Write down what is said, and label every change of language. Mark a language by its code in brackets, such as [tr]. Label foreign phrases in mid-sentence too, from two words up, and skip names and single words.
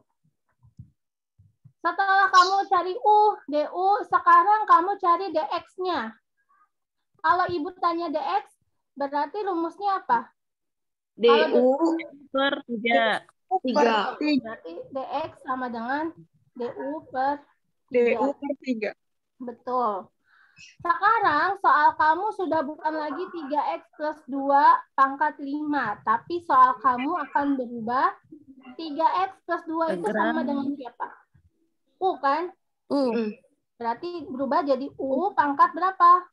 [id] Setelah kamu cari U, DU, sekarang kamu cari dx-nya. Kalau ibu tanya dx, berarti rumusnya apa? DU Per 3. 3. Berarti dx sama dengan du per 3. DU per 3. Betul. Sekarang soal kamu sudah bukan lagi 3x plus 2 pangkat 5. Tapi soal kamu akan berubah. 3x plus 2 itu sama dengan siapa? U kan? Berarti berubah jadi U pangkat berapa?